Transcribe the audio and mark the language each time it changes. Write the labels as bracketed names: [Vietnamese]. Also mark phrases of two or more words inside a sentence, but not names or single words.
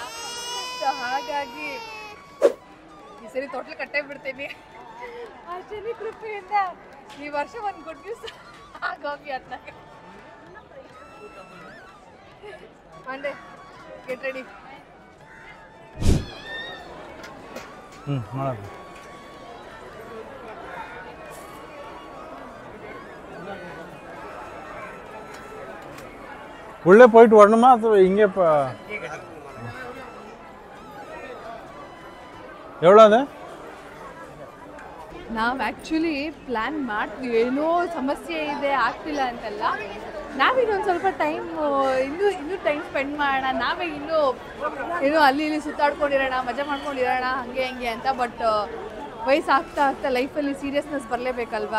[Kannada] ಸೊ ಹಾಗಾಗಿ ಈ ಸರಿ ತೊಟ್ಲು ಕಟ್ಟೇ ಬಿಡ್ತೀನಿ. ಆ ಶನಿ ಕೃಪೆಯಿಂದ ಈ ವರ್ಷ ಒಂದು [English] good news [Kannada] ಆಗೋಗಿ ಅದನ್ನ ಮಂಡೆ [English] get ready. [Tamil] ಮಾಡೋದು உள்ளே போயிட்டு வரணுமா அது இங்கே இப்போ எவ்வளோ அது? [Kannada] ನಾವು [English] actually plan [Kannada] ಮಾಡ್ತೀವಿ, ಏನೋ ಸಮಸ್ಯೆ ಇದೆ ಆಗ್ತಿಲ್ಲ ಅಂತಲ್ಲ. ನಾವಿನ್ನೊಂದು ಸ್ವಲ್ಪ ಟೈಮ್ ಇನ್ನೂ [English] time spend [Kannada] ಮಾಡೋಣ, ನಾವೇ ಇನ್ನೂ ಏನೋ ಅಲ್ಲಿ ಇಲ್ಲಿ ಸುತ್ತಾಡ್ಕೊಂಡಿರೋಣ, ಮಜಾ ಮಾಡ್ಕೊಂಡಿರೋಣ ಹಾಗೆ ಹಂಗೆ ಅಂತ. ಬಟ್ ವಯಸ್ಸು ಆಗ್ತಾ ಆಗ್ತಾ ಲೈಫಲ್ಲಿ ಸೀರಿಯಸ್ನೆಸ್ ಬರಲೇಬೇಕಲ್ವಾ.